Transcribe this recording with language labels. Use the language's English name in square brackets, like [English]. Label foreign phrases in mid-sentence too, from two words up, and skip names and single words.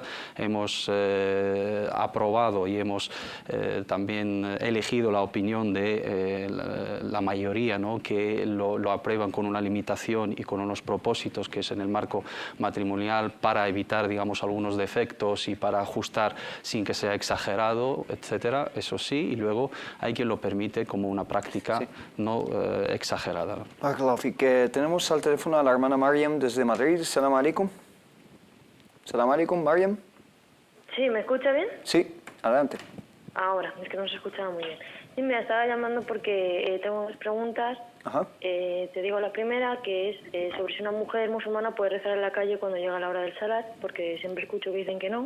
[Spanish] Hemos aprobado y hemos también elegido la opinión de la mayoría, ¿no?, que lo aprueban con una limitación y con unos propósitos, que es en el marco matrimonial para evitar, digamos, algunos defectos y para ajustar sin que sea exagerado, etcétera, eso sí, y luego hay quien lo permite como una práctica no exagerada. Que tenemos al teléfono a la hermana Mariam desde Madrid. [Arabic] سلام عليكم. سلام عليكم, Mariam. [Spanish] Sí, ¿me escucha bien? Sí, adelante. Ahora, es que no se escuchaba muy bien. Sí, me estaba llamando porque tengo dos preguntas. Ajá. Te digo la primera, que es sobre si una mujer musulmana puede rezar en la calle cuando llega la hora del salat, porque siempre escucho que dicen que no.